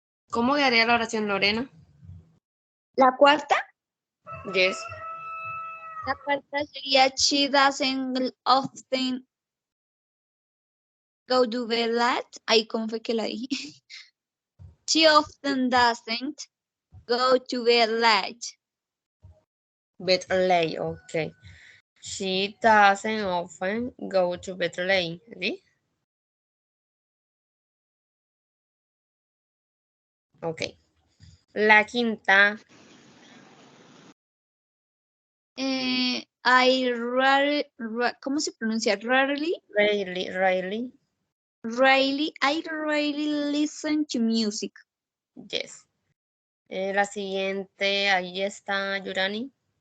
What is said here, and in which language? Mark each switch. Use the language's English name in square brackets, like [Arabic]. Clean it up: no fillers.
[Spanish] ¿Cómo quedaría la oración, Lorena? la cuarta. [English] Yes. [Spanish] La cuarta sería [English] she doesn't often go to bed late. [Spanish] Ahí cómo fue que la dije. [English] She often doesn't go to bed late. Bed late, ok. She doesn't often go to bed late. [Spanish] ¿Sí? Ok. La quinta. ¿Cómo se pronuncia? [English] Rarely, Rarely. I rarely listen to music. Yes. [Spanish] La siguiente, ahí está Yurani.